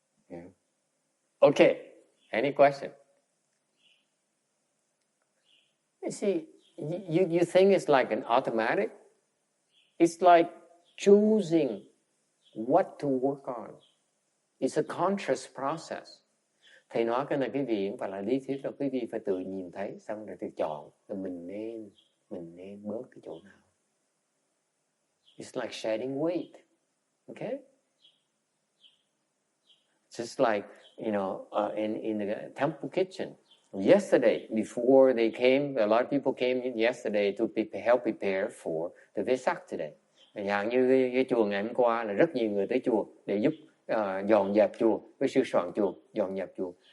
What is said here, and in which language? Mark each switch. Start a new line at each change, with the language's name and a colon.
English: Yeah. Okay. Any question? You see, you think it's like an automatic? It's like choosing what to work on. It's a conscious process.
Vietnamese: Thầy nói cái này quý vị không phải là lý thuyết đâu, quý vị phải tự nhìn thấy, xong rồi thì chọn là mình nên bớt cái chỗ nào.
English: It's like shedding weight. Okay? Just like, in the temple kitchen. Yesterday, before they came, a lot of people came in yesterday to help prepare for the Vesak today.
Vietnamese: Dạng như cái chùa ngày hôm qua là rất nhiều người tới chùa để giúp dọn dẹp chùa, với sư soạn chùa, dọn dẹp chùa.